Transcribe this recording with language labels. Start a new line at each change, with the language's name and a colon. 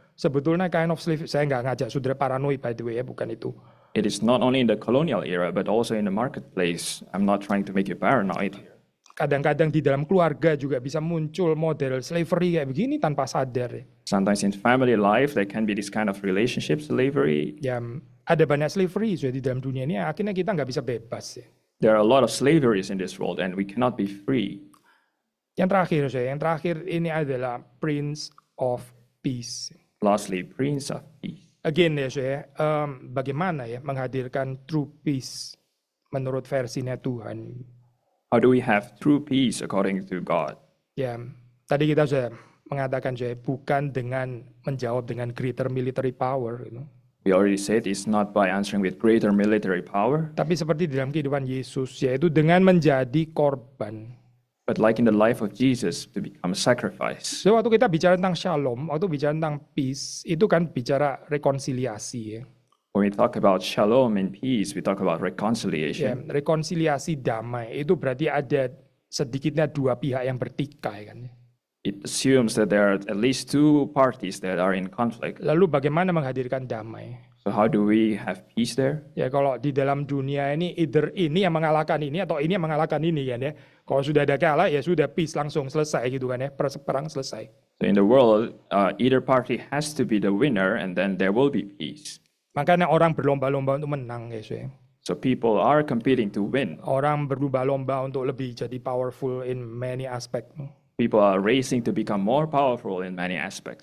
Indonesian: Sebetulnya
English: kind of slave,
Indonesian: saya nggak ngajak saudara paranoid
English: by the way
Indonesian: ya, bukan itu.
English: It is not only in the colonial era, but also in the marketplace. I'm not trying to make you paranoid here.
Indonesian: Kadang-kadang di dalam keluarga juga bisa muncul model slavery kayak begini tanpa sadar.
English: Sometimes in family life, there can be this kind of relationship slavery.
Indonesian: Ya, ada banyak slavery di dalam dunia ini, akhirnya kita nggak bisa bebas. Ya.
English: There are a lot of slaveries in this world, and we cannot be free.
Indonesian: Yang terakhir ini adalah Prince of Peace.
English: Lastly, Prince of Peace.
Indonesian: Again ya, bagaimana ya menghadirkan
English: true peace
Indonesian: menurut versinya Tuhan.
English: How do we have true peace according to God?
Indonesian: Ya, tadi kita sudah mengatakan bukan dengan menjawab dengan
English: greater military power, We already said it's not by answering with greater military power,
Indonesian: tapi seperti di dalam kehidupan Yesus, yaitu dengan menjadi korban.
English: but like in the life of Jesus, to become a sacrifice.
Indonesian: So, waktu kita bicara tentang shalom, waktu bicara tentang peace, itu kan bicara rekonsiliasi ya.
English: When we talk about shalom and peace, we talk about
Indonesian: Ya,
English: reconciliation.
Indonesian: rekonsiliasi damai itu berarti ada sedikitnya dua pihak yang bertikai kan.
English: It assumes that there are at least two parties that are in conflict.
Indonesian: Lalu bagaimana menghadirkan damai?
English: So how do we have peace there?
Indonesian: Ya kalau di dalam dunia ini either ini yang mengalahkan ini atau ini yang mengalahkan ini kan ya. Kalau sudah ada kalah ya sudah peace langsung selesai gitu kan ya. Perang selesai.
English: So in the world, either party has to be the winner, and then there will be peace.
Indonesian: Makanya orang berlomba-lomba untuk menang ya.
English: So people are competing to win.
Indonesian: Orang berlomba-lomba untuk lebih jadi powerful
English: in many aspect. People are racing to become more powerful in many aspects.